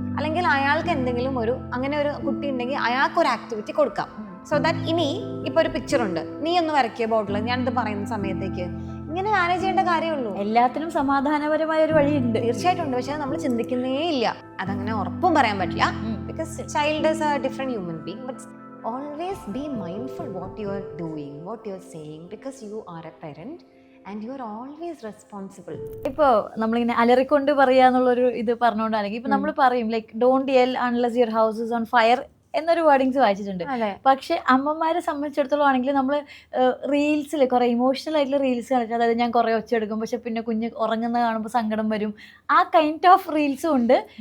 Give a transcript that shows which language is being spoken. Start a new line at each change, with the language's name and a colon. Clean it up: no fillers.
Malayalam: അല്ലെങ്കിൽ അയാൾക്ക് എന്തെങ്കിലും അങ്ങനെ ഒരു കുട്ടി ഉണ്ടെങ്കിൽ അയാൾക്ക് ഒരു ആക്ടിവിറ്റി കൊടുക്കാം. സോ ദാറ്റ് ഇനി ഇപ്പൊ ഒരു പിക്ചർ ഉണ്ട്, നീ ഒന്ന് വരയ്ക്കിയ ബോർഡിൽ, ഞാനിത് പറയുന്ന സമയത്തേക്ക് ഇങ്ങനെ മാനേജ് ചെയ്യേണ്ട കാര്യമുള്ളൂ. എല്ലാത്തിനും സമാധാനപരമായ ഒരു വഴിയുണ്ട്, തീർച്ചയായിട്ടും ഉണ്ട്. പക്ഷെ നമ്മൾ ചിന്തിക്കുന്നേ ഇല്ല. അതങ്ങനെ ഉറപ്പും പറയാൻ പറ്റില്ല.
English: Because child is a different human being. But always be mindful what you are doing, what you are saying, because you are a parent and you are always responsible.
Malayalam: ഇപ്പോൾ നമ്മളിങ്ങനെ അലറിക്കൊണ്ട് പറയാന്നുള്ളൊരു ഇത് പറഞ്ഞുകൊണ്ട്, അല്ലെങ്കിൽ ഇപ്പൊ നമ്മൾ പറയും
English: like don't yell unless your house is on fire
Malayalam: എന്നൊരു wordings വായിച്ചിട്ടുണ്ട്. പക്ഷെ അമ്മമാരെ സംബന്ധിച്ചിടത്തോളം ആണെങ്കിൽ നമ്മൾ റീൽസിൽ കുറെ ഇമോഷണൽ ആയിട്ടുള്ള റീൽസ് കാണിച്ചാൽ, അതായത് ഞാൻ കുറെ ഒച്ചയെടുക്കും പക്ഷെ പിന്നെ കുഞ്ഞ് ഉറങ്ങുന്നത് കാണുമ്പോൾ സങ്കടം വരും, ആ കൈൻഡ് ഓഫ് റീൽസും ഉണ്ട്.